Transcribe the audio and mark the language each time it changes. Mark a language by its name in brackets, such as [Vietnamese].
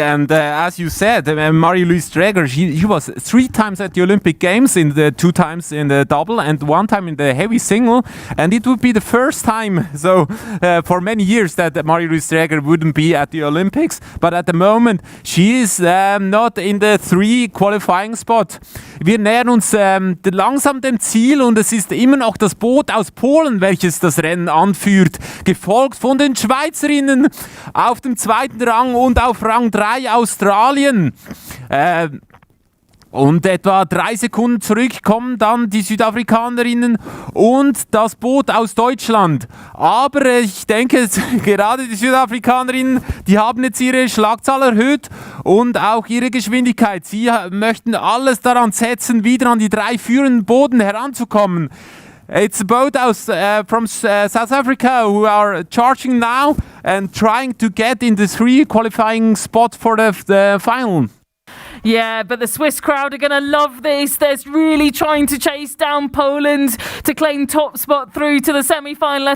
[English] And as you said, Marie-Louise Draeger, she was 3 times at the Olympic Games, in the 2 times in the double and 1 time in the heavy single. And it would be the first time, so for many years, that Marie-Louise Draeger wouldn't be at the Olympics. But at the moment, she is not in the 3 qualifying spot. [German] Wir nähern uns langsam dem Ziel, und es ist immer noch das Boot aus Polen, welches das Rennen anführt, gefolgt von den Schweizerinnen auf dem 2. Rang und auf Rang 3 Australien. Und etwa 3 Sekunden zurück kommen dann die Südafrikanerinnen und das Boot aus Deutschland. Aber ich denke, gerade die Südafrikanerinnen, die haben jetzt ihre Schlagzahl erhöht und auch ihre Geschwindigkeit. Sie möchten alles daran setzen, wieder an die 3 führenden Boote heranzukommen. [English] It's a boat from South Africa who are charging now and trying to get in the 3 qualifying spot for the final. Yeah, but the Swiss crowd are going to love this. They're really trying to chase down Poland to claim top spot through to the semi-final.